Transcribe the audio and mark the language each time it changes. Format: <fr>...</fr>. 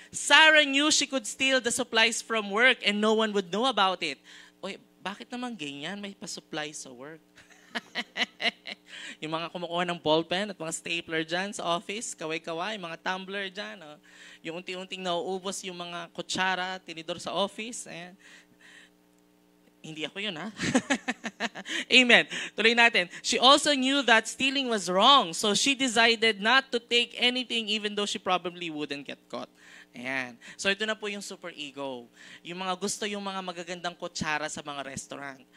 <en>Sarah knew she could steal the supplies from work and no one would know about it.</en> <tl>Oy, bakit naman ganyan? May pa-supply sa work. Yung mga kumukuha ng ballpen at mga stapler dyan sa office, kaway-kaway, mga tumbler dyan. Oh. Yung unti-unting nauubos yung mga kutsara, tinidor sa office. Ayan. Hindi ako yun, ha? Amen. Tuloy natin.</tl> <en>She also knew that stealing was wrong, so she decided not to take anything even though she probably wouldn't get caught.</en> <tl>Ayan. So ito na po yung super ego. Yung mga gusto yung mga magagandang kutsara sa mga restaurant.</tl>